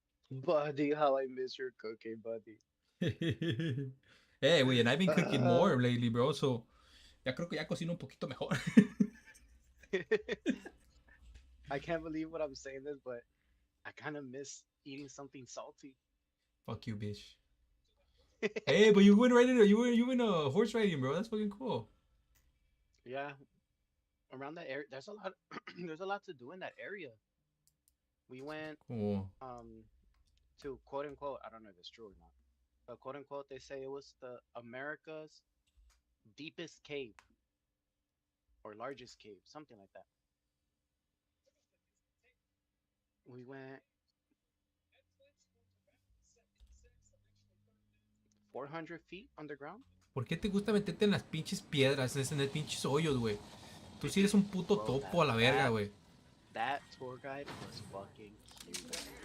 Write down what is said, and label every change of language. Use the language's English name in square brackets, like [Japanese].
[English] Buddy, how I miss your cooking, buddy. Hey, güey, and I've been cooking more lately, bro. [Spanish] So ya creo que ya cocino un poquito mejor. [English] I can't believe what I'm saying this, but I kind of miss eating something salty. Fuck you, bitch. Hey, but you went right into you went horse riding, bro. That's fucking cool. Yeah, around that area, there's a lot. There's a lot to do in that area. We went Cool. to quote unquote. I don't know if it's true or not, but quote unquote, they say it was the America's deepest cave or largest cave, something like that. We went 400 feet underground. [Spanish] ¿Por qué te gusta meterte en las pinches piedras, en el pinches hoyos, güey? Tú sí eres un puto topo a la verga, güey. [English] That tour guide was fucking cute.